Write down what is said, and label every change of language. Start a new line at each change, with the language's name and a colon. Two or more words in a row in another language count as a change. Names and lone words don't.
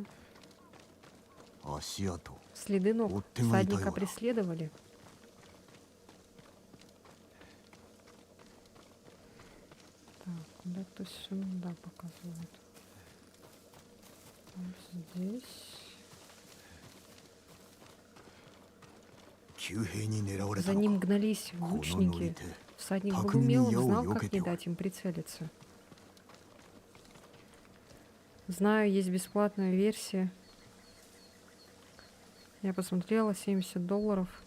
Japanese: 足跡
Russian: Следы ног. Вот ты Всадника моя. преследовали. Так, куда-то сюда показывают. Вот здесь.
Japanese: 急兵に狙われた
Russian: За
Japanese: の
Russian: ним
Japanese: か
Russian: гнались
Japanese: この乗り
Russian: лучники.
Japanese: 手
Russian: Всадник был
Japanese: 巧みに
Russian: умелым,
Japanese: 矢を
Russian: знал,
Japanese: 避
Russian: как
Japanese: け
Russian: не
Japanese: ておる
Russian: дать им прицелиться. Знаю, есть бесплатная версия. Я посмотрела, $70.